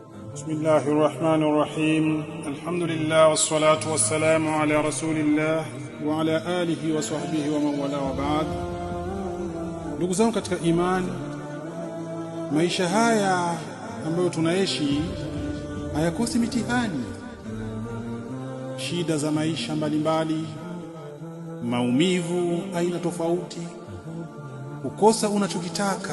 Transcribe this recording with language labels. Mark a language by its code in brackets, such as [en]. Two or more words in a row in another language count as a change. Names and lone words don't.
[ar] بسم الله الرحمن الرحيم. الحمد لله والصلاة والسلام على رسول الله وعلى آله وصحبه ومن والاه وبعد. [sw] Ndugu zangu katika imani, maisha haya ambayo tunaishi hayakosi mitihani, shida za maisha mbalimbali, maumivu aina tofauti, kukosa unachokitaka.